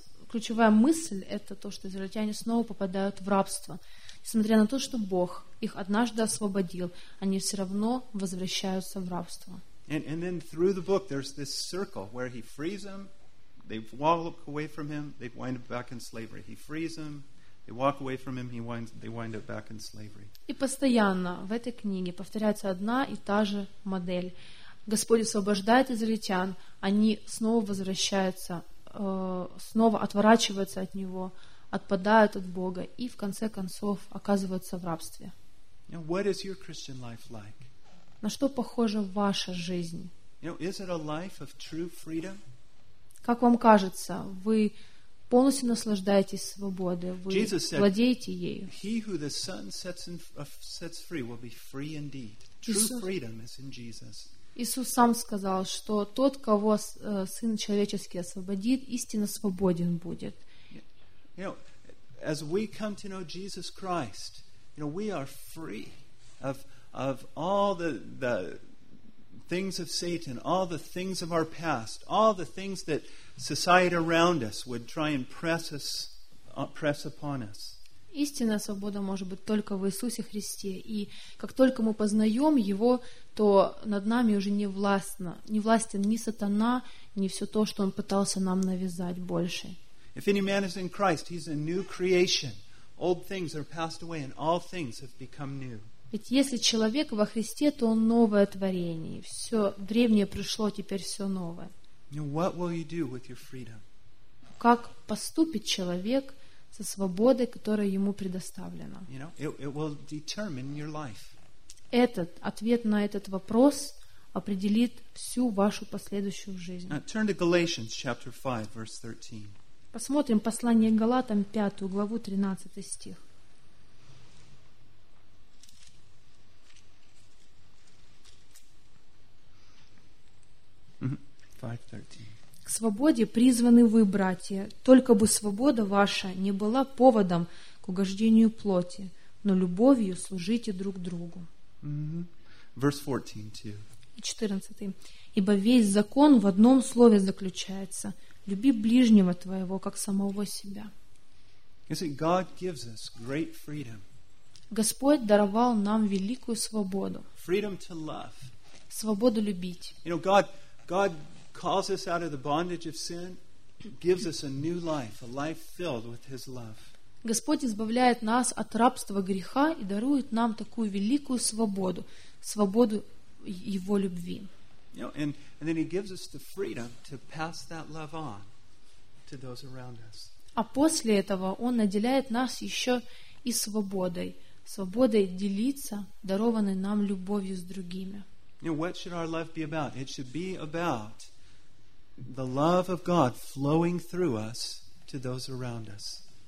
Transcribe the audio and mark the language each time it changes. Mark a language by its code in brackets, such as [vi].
[ru] Ключевая мысль — это то, что израильтяне снова попадают в рабство. Несмотря на то, что Бог их однажды освободил, они все равно возвращаются в рабство. [en] And then through the book there's this circle where he frees them, they walk away from him, they wind up back in slavery. He frees them, they walk away from him, they wind up back in slavery. [ru] И постоянно в этой книге повторяется одна и та же модель. Господь освобождает израильтян, они снова возвращаются, снова отворачиваются от Него, отпадают от Бога и в конце концов оказываются в рабстве. [en] Now, what is your Christian life like? [ru] На что похожа ваша жизнь? [en] You know, is it a life of true freedom? [ru] Как вам кажется, вы полностью наслаждаетесь свободой, вы [en] Jesus said, [ru] владеете ею? [en] He who the Son sets free will be free indeed. True freedom is in Jesus. [ru] Иисус сам сказал, что тот, кого Сын Человеческий освободит, истинно свободен будет. [en] You know, as we come to know Jesus Christ, you know, we are free of all the things of Satan, all the things of our past, all the things that society around us would try and press upon us. [ru] Истинная свобода может быть только в Иисусе Христе, и как только мы познаем Его, то над нами уже не властен ни сатана, ни все то, что он пытался нам навязать больше. [en] If any man is in Christ, he's a new creation. Old things are passed away and all things have become new. [ru] Ведь если человек во Христе, то он новое творение. Все древнее пришло, теперь все новое. [en] Now, what will you do with your freedom? [ru] Как поступит человек со свободой, которая ему предоставлена? [en] You know, it will determine your life. [ru] Этот ответ на этот вопрос определит всю вашу последующую жизнь. [en] Now, turn to Galatians chapter 5, verse 13. [ru] Посмотрим послание к Галатам, 5 главу, 13 стих. К свободе призваны вы, братья, только бы свобода ваша не была поводом к угождению плоти, но любовью служите друг другу. И 14. Ибо весь закон в одном слове заключается: люби ближнего твоего, как самого себя. [en] You see, God gives us great freedom. [ru] Господь даровал нам великую свободу. [en] Freedom to love. [ru] Свободу любить. [en] You know, God calls us out of the bondage of sin, gives us a new life, a life filled with His love. [ru] Господь избавляет нас от рабства греха и дарует нам такую великую свободу, свободу Его любви. [en] You know, and then He gives us the freedom to pass that love on to those around us. [ru] А после этого Он наделяет нас еще и свободой, свободой делиться дарованной нам любовью с другими. [en] You know, what should our love be about? It should be about the love of God flowing through us to those around us.